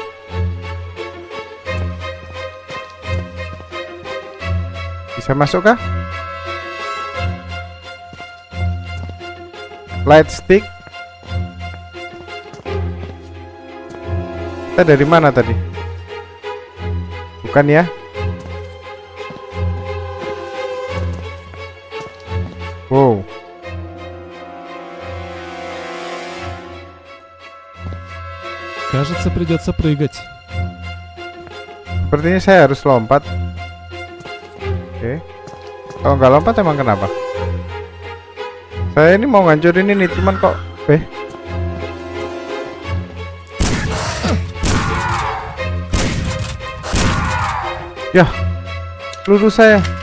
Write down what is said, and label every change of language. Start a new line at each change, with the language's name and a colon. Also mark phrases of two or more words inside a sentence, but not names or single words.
Indonesian: Bisa masuk kah?
English: Light stick.
Indonesian: Kita dari mana tadi? Bukan ya? Wow.
Russian: Кажется, придется прыгать.
Indonesian: Sepertinya saya harus lompat. Oke. Kalau nggak lompat emang kenapa? Saya ini mau ngancurin ini, cuman kok ya, peluru saya.